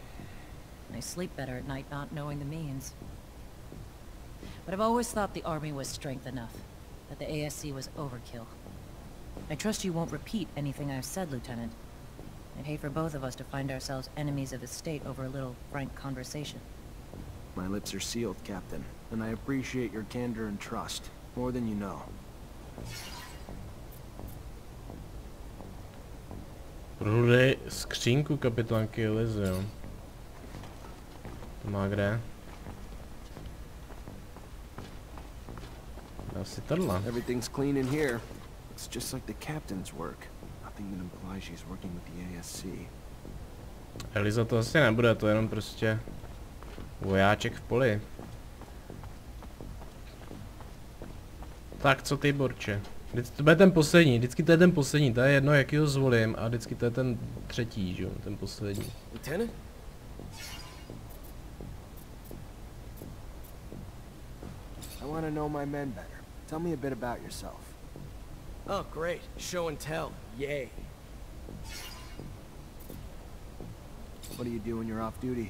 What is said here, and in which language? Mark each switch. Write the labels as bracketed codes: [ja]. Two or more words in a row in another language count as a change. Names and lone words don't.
[en] They sleep better at night not knowing the means. But I've always thought the army was strength enough, that the ASC was overkill. I trust you won't repeat anything I've said, Lieutenant. I'd hate for both of us to find ourselves enemies of the state over a little frank conversation. My lips are sealed, Captain, and I appreciate your candor and trust, more than you know. [cs] Prodej skřínku kapitánky Lizy, jo. To má kde? Asi tohle. [en] Everything's clean in here. It's just like the captain's work. Nothing that implies she's working with the ASC. [cs] Eliza to asi nebude, to je jenom prostě vojáček v poli. Tak co ty, Borče? To bude ten poslední, vždycky to je ten poslední, to je jedno, jaký ho zvolím, a vždycky to je ten třetí, že jo, ten poslední. [en] Lieutenant? I want to know my men better. Tell me a bit about yourself. Oh, great. Show and tell. Yay. What do you do when you're off duty?